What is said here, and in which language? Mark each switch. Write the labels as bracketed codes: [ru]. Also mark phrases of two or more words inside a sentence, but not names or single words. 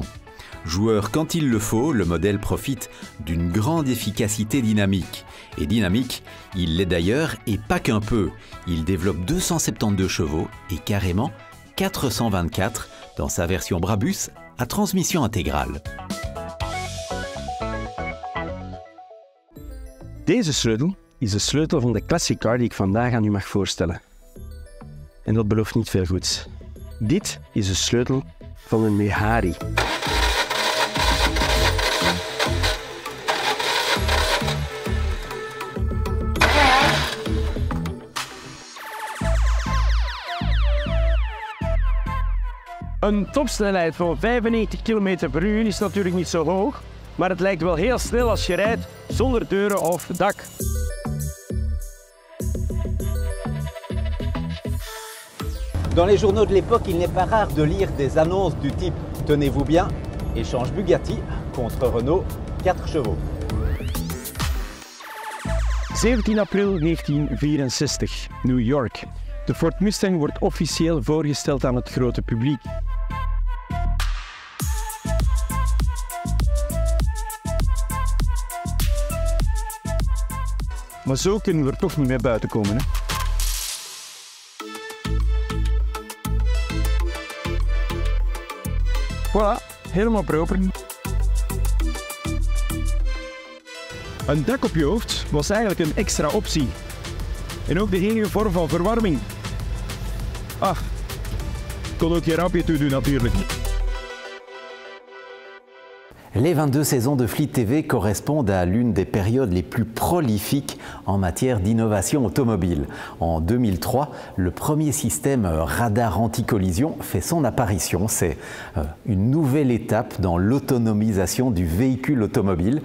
[fr] Joueur quand il le faut, le modèle profite d'une grande efficacité dynamique. Et dynamique, il l'est d'ailleurs et pas qu'un peu. Il développe 272 chevaux et carrément 424 dans sa version Brabus à transmission intégrale. [nl] Deze sleutel is de sleutel van de [en] classic car [nl] die ik vandaag aan u mag voorstellen. En dat belooft niet veel goeds. Dit is de sleutel van een Mehari. Een topsnelheid van 95 km per uur is natuurlijk niet zo hoog, maar het lijkt wel heel snel als je rijdt zonder deuren of dak. [fr] Dans les journaux de l'époque, il n'est pas rare de lire des annonces du type « Tenez-vous bien, échange Bugatti contre Renault, 4 chevaux ». [nl] 17 april 1964, New York. De Ford Mustang wordt officieel voorgesteld aan het grote publiek. Maar zo kunnen we er toch niet meer buiten komen, hè? Voilà, helemaal proper. Een dak op je hoofd was eigenlijk een extra optie. En ook de enige vorm van verwarming. Ach, kon ook je rampje toe doen natuurlijk. [fr] Les 22 saisons de Fleet TV correspondent à l'une des périodes les plus prolifiques en matière d'innovation automobile. En 2003, le premier système radar anti-collision fait son apparition. C'est une nouvelle étape dans l'autonomisation du véhicule automobile.